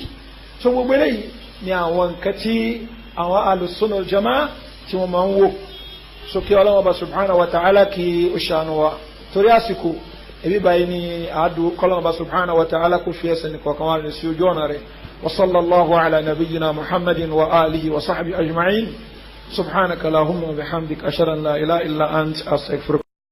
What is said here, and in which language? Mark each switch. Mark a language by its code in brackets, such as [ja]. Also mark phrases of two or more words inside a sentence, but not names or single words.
[yo] so gbogbo eléyìí ni àwọn nǹkan tí àwọn alùsùnà al-jamaa tí wọ́n máa ń wò. so kí Ọlọ́hun Ọba [ar] سبحانه وتعالى [yo] kí ó ṣàánú wa torí àsìkò ebi báyìí ni àádùn Ọlọ́hun Ọba [ar] سبحانه وتعالى [yo] kò fi ẹsẹ̀ nìkan kan wá ní sí ojú ọ̀nà rẹ̀. [ar] وصلى الله على نبينا محمد وعلى آله وصحبه أجمعين سبحانك اللهم وبحمدك أشهد أن لا إله إلا أنت أستغفرك.